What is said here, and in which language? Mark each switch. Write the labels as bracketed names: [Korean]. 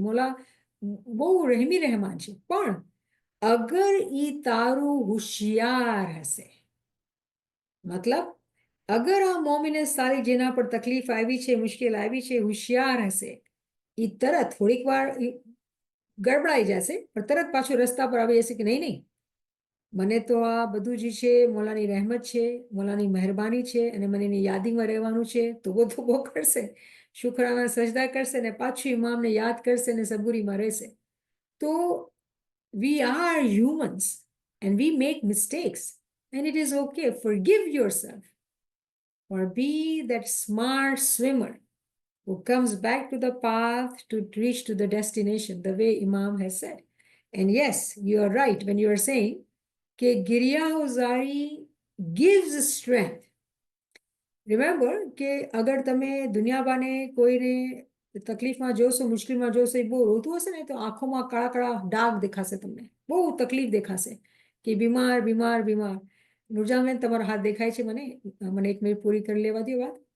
[Gujarati] મોલા બહુ રહેમી રહેમાન છે. પણ અગર ઈ તારું હોશિયાર હશે, મતલબ અગર આ મોમિનસ તારી જેના પર તકલીફ આવી છે, મુશ્કેલ આવી છે, હોશિયાર હશે, ઈ તરત થોડીક વાર ગડબડાઈ જશે, પણ તરત પાછું રસ્તા પર આવી જશે કે નહીં નહીં, મને તો આ બધું જ છે મોલાની રહેમત છે, મોલાની મહેરબાની છે, અને મને એની યાદીમાં રહેવાનું છે. તો બહુ કરશે, શુક્રાના સજદા કરશે, ને પાછું ઇમામને યાદ કરશે, ને સબુરીમાં રહેશે. [English] તો we are humans and we make mistakes, and it is okay. Forgive yourself, or be that smart swimmer who comes back to the path to reach to the destination, the way Imam has said. And yes, you are right when you are saying [Gujarati] કે ગિરિયાઓઝારી [English] gives strength. Remember [Gujarati] કે અગર તમે દુનિયાબાને કોઈને તકલીફમાં જોશો, મુશ્કેલમાં જોશો, એ બહુ રોતું હશે ને, તો આંખોમાં કાળા કાળા ડાઘ દેખાશે, તમને બહુ તકલીફ દેખાશે કે બીમાર બીમાર બીમાર. નુરજાનબેન, તમારો હાથ દેખાય છે મને 1 મિનિટ પૂરી કરી લેવા દો વાત.